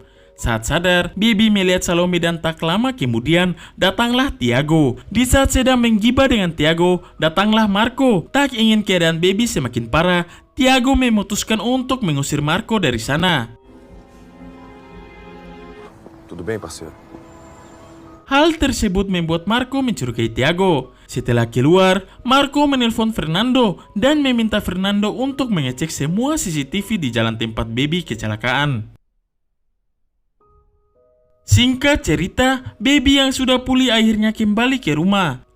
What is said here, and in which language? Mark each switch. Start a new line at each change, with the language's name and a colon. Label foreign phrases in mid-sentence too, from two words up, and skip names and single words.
Indonesian: Saat sadar, Baby melihat Salome dan tak lama kemudian datanglah Tiago. Di saat sedang menggibah dengan Tiago, datanglah Marco. Tak ingin keadaan Baby semakin parah, Tiago memutuskan untuk mengusir Marco dari sana.
Portuguese: Tudo bem, parceiro?
Indonesian: Hal tersebut membuat Marco mencurigai Tiago. Setelah keluar, Marco menelpon Fernando dan meminta Fernando untuk mengecek semua CCTV di jalan tempat Baby kecelakaan. Singkat cerita, Baby yang sudah pulih akhirnya kembali ke rumah.